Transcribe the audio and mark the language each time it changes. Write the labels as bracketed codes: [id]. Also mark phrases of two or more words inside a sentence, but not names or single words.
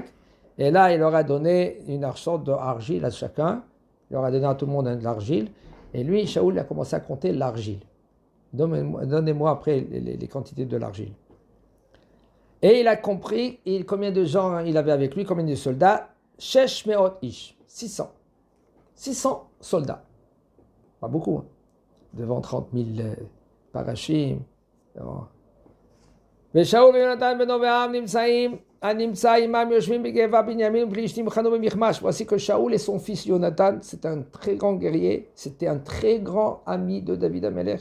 [fr] Et là, il leur a donné une sorte d'argile à chacun. Il leur a donné à tout le monde de l'argile. Et lui, Shaoul, il a commencé à compter l'argile. Donnez-moi après les quantités de l'argile. Et il a compris combien de gens il avait avec lui, combien de soldats. [he] שש מאות איש, [fr] 600. 600 soldats. Pas beaucoup, hein. Devant 30 000 parachim. Voici que Shaoul et son fils Jonathan, c'est un très grand guerrier, c'était un très grand ami de David Amelech.